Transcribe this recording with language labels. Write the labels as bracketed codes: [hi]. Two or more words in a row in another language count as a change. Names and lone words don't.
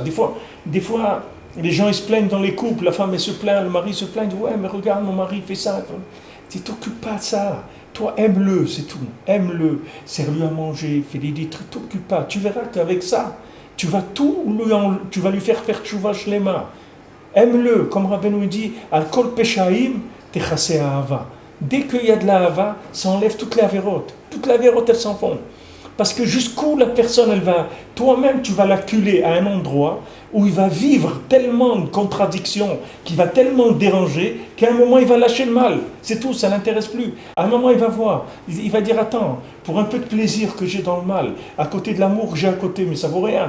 [fr] Des fois, les gens, ils se plaignent dans les couples, la femme, elle se plaint, le mari se plaint, il dit, ouais, mais regarde, mon mari fait ça. Tu t'occupes pas de ça. Toi, aime-le, c'est tout. Aime-le, sers-lui à manger, fais-lui des trucs, t'occupe pas. Tu verras qu'avec ça, tu vas lui faire [he] תשובה שלמה. [fr] Aime-le, comme Rabbeinu dit, [he] על כל פשעים תכסה אהבה. [fr] Dès qu'il y a de la hava, ça enlève toutes les avérotes. Toutes les avérotes, elles s'en vont. Parce que jusqu'où la personne, elle va, toi-même, tu vas l'acculer à un endroit où il va vivre tellement de contradictions, qui va tellement le déranger, qu'à un moment, il va lâcher le mal. C'est tout, ça ne l'intéresse plus. À un moment, il va voir, il va dire, attends, pour un peu de plaisir que j'ai dans le mal, à côté de l'amour que j'ai à côté, mais ça vaut rien.